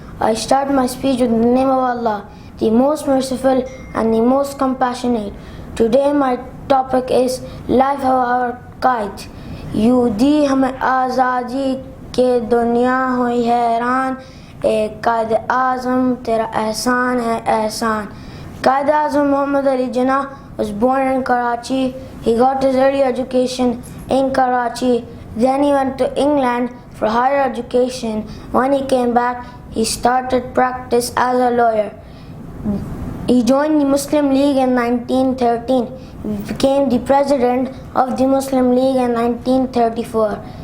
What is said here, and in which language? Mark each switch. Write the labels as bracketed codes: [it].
[en] I start my speech with the name of Allah, the most merciful and the most compassionate. Today my topic is life of our Qaid. [ur] یوں دی ہمیں آزادی کے دنیا ہوئی حیران، اے قائد اعظم تیرا احسان ہے احسان۔ Quaid Azam [en] Muhammad Ali Jinnah was born in Karachi. He got his early education in Karachi. Then he went to England for higher education. When he came back, he started practice as a lawyer. He joined the Muslim League in 1913. He became the president of the Muslim League in 1934.